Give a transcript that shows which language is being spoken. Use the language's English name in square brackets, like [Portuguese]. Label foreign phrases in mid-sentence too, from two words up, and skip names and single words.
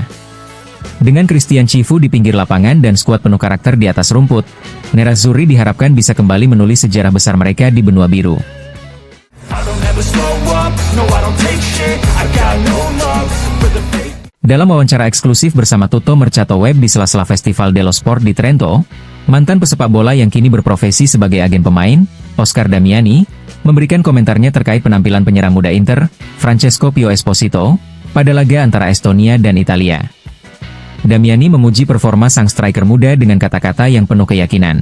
[Indonesian] Dengan Christian Cifu di pinggir lapangan dan skuad penuh karakter di atas rumput, Nerazzurri diharapkan bisa kembali menulis sejarah besar mereka di benua biru. Dalam wawancara eksklusif bersama Tutto Mercato Web di sela-sela Festival dello Sport di Trento, mantan pesepak bola yang kini berprofesi sebagai agen pemain, Oscar Damiani, memberikan komentarnya terkait penampilan penyerang muda Inter, Francesco Pio Esposito, pada laga antara Estonia dan Italia. Damiani memuji performa sang striker muda dengan kata-kata yang penuh keyakinan.